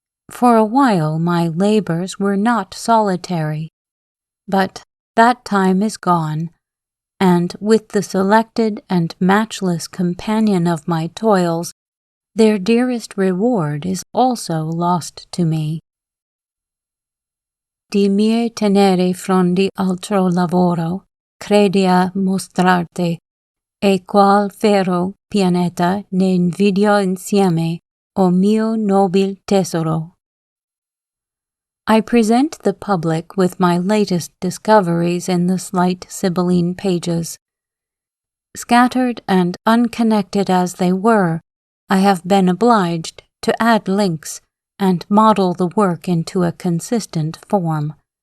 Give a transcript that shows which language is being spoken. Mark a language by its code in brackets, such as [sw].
[en] For a while my labors were not solitary, but that time is gone, and with the selected and matchless companion of my toils, their dearest reward is also lost to me. [it] Di mie tenere frondi altro lavoro, credi a mostrarte, e qual fero pianeta ne invidio insieme, o mio nobil tesoro. [en] I present the public with my latest discoveries in the slight Sibylline pages. Scattered and unconnected as they were, I have been obliged to add links and model the work into a consistent form.